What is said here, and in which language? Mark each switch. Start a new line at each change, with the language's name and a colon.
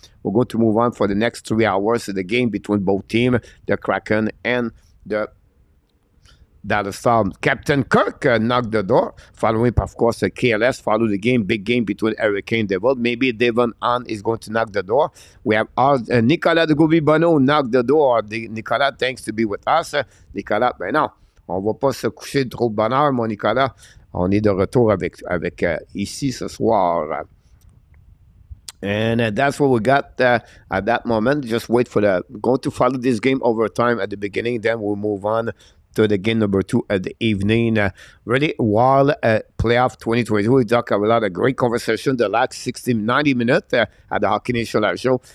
English: We're going to move on for the next 3 hours of the game between both teams, the Kraken and the Dallas Stars. Captain Kirk knocked the door. Following, of course, KLS. Follow the game, big game between Hurricane and Devil. Maybe Devon Hahn is going to knock the door. We have Nicolas de Gobi-Bono knock the door. Nicolas, thanks to be with us.
French: Nicolas, ben non. On ne va pas se coucher de trop de bonheur, mon Nicolas. On est de retour avec ici ce soir.
English: And that's what we got at that moment. Just wait for going to follow this game over time at the beginning. Then we'll move on to the game number 2 at the evening. Really wild playoff 2022. We talk about a lot of great conversation the last 60, 90 minutes at the Hockey Nation Live Show.